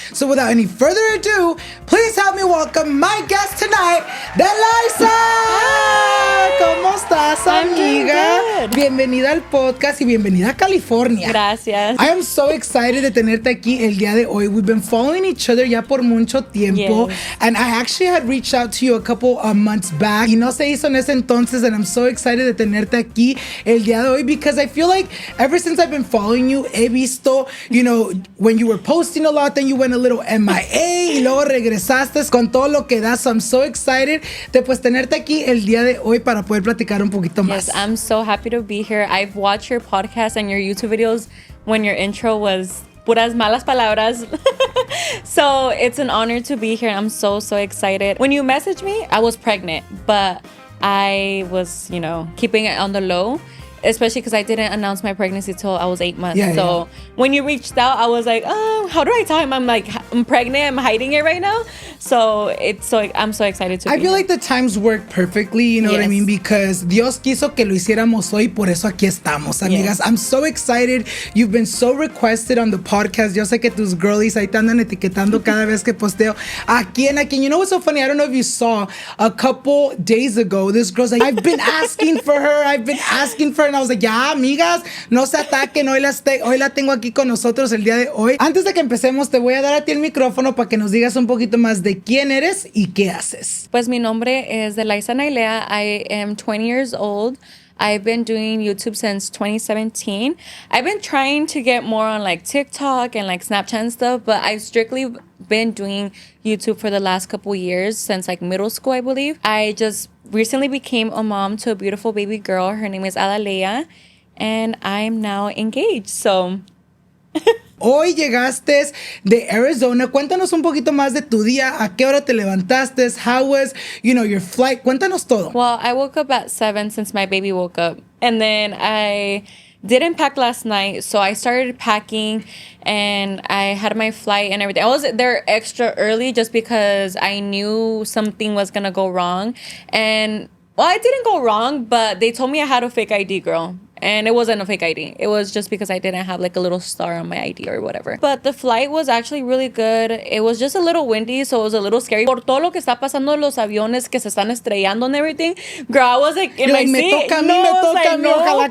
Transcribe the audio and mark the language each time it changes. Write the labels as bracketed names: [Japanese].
[English] So without any further ado, please help me welcome my guest tonight, Delayza. [Spanish] ¿Cómo estás, amiga? Bienvenida al podcast y bienvenida a California. Gracias. [English] I am so excited [Spanish] de tenerte aquí el día de hoy. [English] We've been following each other [Spanish] ya por mucho tiempo. [English] Yes. And I actually had reached out to you a couple of months back. [Spanish] Y no se hizo en ese entonces. [English] And I'm so excited [Spanish] de tenerte aquí el día de hoy [English] because I feel like ever since I've been following you, [Spanish] he visto, [English] you know, when you were posting a lot, then you went a little MIA [Spanish] y luego regresaste con todo lo que das. [English] So I'm so excited [Spanish] de pues tenerte aquí el día de hoy para poder platicar un poquito más. [English] Yes, I'm so happy to be here. I've watched your podcast and your YouTube videos when your intro was [Spanish] puras malas palabras. [English] So it's an honor to be here. I'm so excited. When you messaged me, I was pregnant, but I was, you know, keeping it on the low, especially because I didn't announce my pregnancy till I was 8 months. So when you reached out, I was like, oh, how do I tell him I'm pregnant? I'm hiding it right now. So I'm so excited to be I feel like the times work perfectly, you know what I mean? [Spanish] Because Dios quiso que lo hiciéramos hoy, por eso aquí estamos, amigas. [English] Yes. I'm so excited. You've been so requested on the podcast. [Spanish] Yo sé que tus girlies ahí te andan etiquetando cada vez que posteo. ¿A quién? [English] You know what's so funny? I don't know if you saw a couple days ago, this girl's like, I've been asking for her. And I was like, [Spanish] ya, amigas, no se ataquen. Hoy la tengo aquí con nosotros el día de hoy. Antes de que empecemos, te voy a dar a ti el micrófono para que nos digas un poquito más de quién eres y qué haces. Pues mi nombre es Delayza Naylea. [English] I am 20 years old. I've been doing YouTube since 2017. I've been trying to get more on like TikTok and like Snapchat and stuff, but I've strictly been doing YouTube for the last couple years, since like middle school, I believe. I just recently became a mom to a beautiful baby girl. Her name is Alannized, and I'm now engaged. So [Spanish] Hoy llegaste de Arizona. Cuéntanos un poquito más de tu día. ¿A qué hora te levantaste? [English] How was, you know, your flight? [Spanish] Cuéntanos todo. [English] Well, I woke up at 7 since my baby woke up. And then I didn't pack last night, so I started packing and I had my flight and everything. I was there extra early just because I knew something was gonna go wrong. And, well, it didn't go wrong, but they told me I had a fake ID, girl. And it wasn't a fake ID. It was just because I didn't have like a little star on my ID or whatever. But the flight was actually really good. It was just a little windy, so it was a little scary. [Spanish] Por todo lo que está pasando, los aviones que se están estrellando [English] and everything. Girl, I was like in my [Spanish] me [English] seat. [Spanish] toca a mí, me toca a mí, ojalá